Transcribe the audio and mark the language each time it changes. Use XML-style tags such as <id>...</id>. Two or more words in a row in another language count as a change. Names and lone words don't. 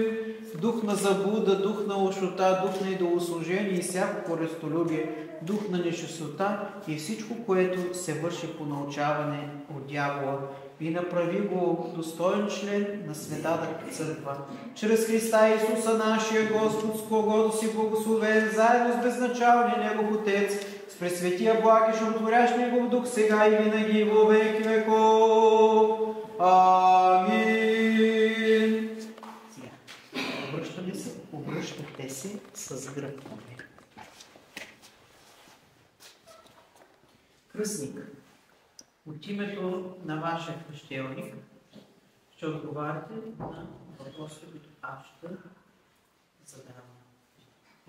<bg>Дух на заблуда, дух на лошота, дух на идолослужение и всяко корыстолюбие, дух на нечистота и всичко, което се върши по научаване от дявола, и направи го достоен член на Светата Църква. Чрез Христа Исуса, нашия Господ, с когото си благословен, заедно с безначалния Негов Отец, с пресветия благ и животворящ Негов Дух, сега и винаги</bg> <cu>во веки веков.</cu> <bg>Амин. Обръщате се с гръб. Кръстник. От името на вашия кръщелник ще отговаряте на въпросите, които аз ще задавам.</bg>